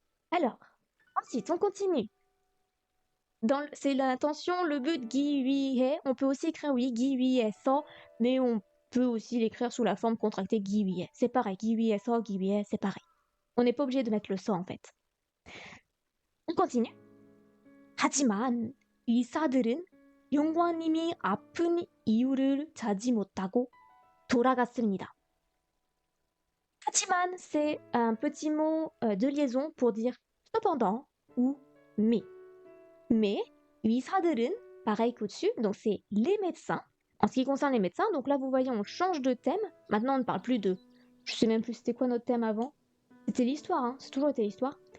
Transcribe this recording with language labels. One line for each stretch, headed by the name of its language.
French: Alors, ensuite, on continue. C'est l'intention, le but, 기위해. On peut aussi écrire, oui, 기위해서, mais on peut aussi l'écrire sous la forme contractée 기위해. C'est pareil, 기위해서, 기위해, c'est pareil. On n'est pas obligé de mettre le 서, en fait. On continue.
Korean: 하지만 의사들은 용과님이 아픈 이유를 자지 못하고 돌아갔습니다.
French: 하지만, c'est un petit mot de liaison pour dire cependant ou mais. Mais, 의사들은, pareil qu'au-dessus, donc c'est les médecins. En ce qui concerne les médecins, donc là vous voyez, on change de thème. Maintenant, on ne parle plus de. Je sais même plus c'était quoi notre thème avant. C'était l'histoire, hein, c'est toujours été l'histoire.